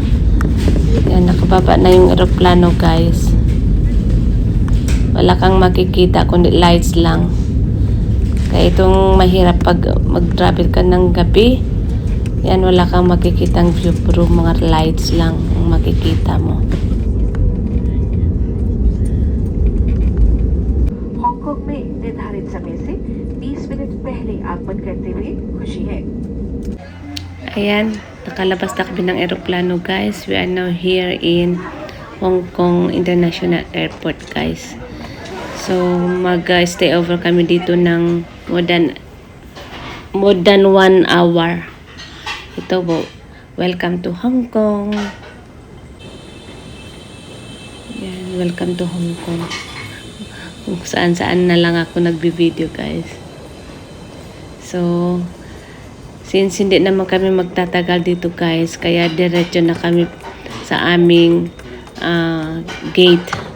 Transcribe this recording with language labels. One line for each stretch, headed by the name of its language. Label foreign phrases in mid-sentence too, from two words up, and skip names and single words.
Filipino: Ayan, nakababa na yung aeroplano guys. Wala kang makikita kundi lights lang. Kaya itong mahirap pag mag-travel ka ng gabi. Yan, wala kang makikitang view. Puro mga lights lang ang makikita mo.
Hindi: हांगकांग में निर्धारित समय से 20 मिनट पहले आगमन करते हुए खुशी है।
Filipino: Ayan, nakalabas na kami ng aeroplano guys.
English: We are now here in Hong Kong International Airport guys.
Filipino: So, mag-stay over kami dito ng
English: more than 1 hour.
Filipino: Ito po,
English: welcome to Hong Kong. Yan, welcome to Hong Kong.
Filipino: Kung saan-saan na lang ako nagbi-video guys. So, since hindi naman kami magtatagal dito guys, kaya diretso na kami sa aming gate.